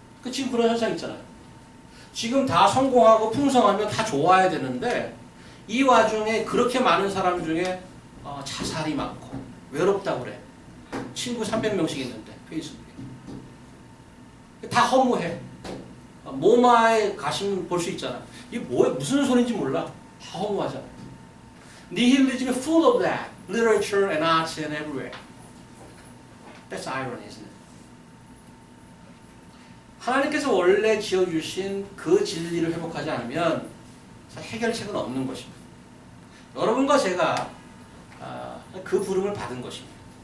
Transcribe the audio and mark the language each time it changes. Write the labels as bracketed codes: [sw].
[ko] 지금 그런 현상 있잖아요. 지금 다 성공하고 풍성하면 다 좋아야 되는데 이 와중에 그렇게 많은 사람 중에 자살이 많고 외롭다고 그래. 친구 300명씩 있는데 페이스북에. 다 허무해. 모마에 가시면 볼 수 있잖아. 이게 무슨 소리인지 몰라. 다 허무하잖아. [en] Nihilism is full of that. Literature and arts and everywhere. That's irony, isn't it? [ko] 하나님께서 원래 지어주신 그 진리를 회복하지 않으면 해결책은 없는 것입니다. 여러분과 제가 그 부름을 받은 것입니다.